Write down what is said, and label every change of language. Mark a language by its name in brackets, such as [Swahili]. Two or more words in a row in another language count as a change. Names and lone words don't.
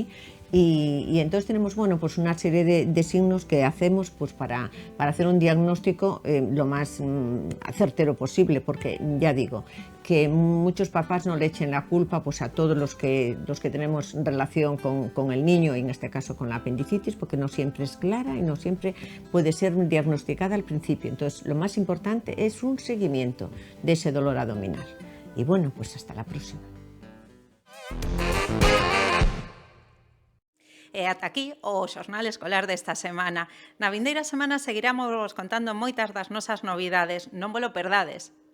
[Spanish] Y entonces tenemos, bueno, pues una serie de signos que hacemos pues para hacer un diagnóstico lo más certero posible, porque ya digo que muchos papás no le echen la culpa pues a todos los que tenemos relación con el niño, y en este caso con la apendicitis, porque no siempre es clara y no siempre puede ser diagnosticada al principio. Entonces lo más importante es un seguimiento de ese dolor abdominal. Y bueno, pues hasta la próxima. [Galician] E ata aquí o xornal escolar desta semana. Na vindeira semana seguiramos contando moitas das nosas novidades. Non vos lo perdades.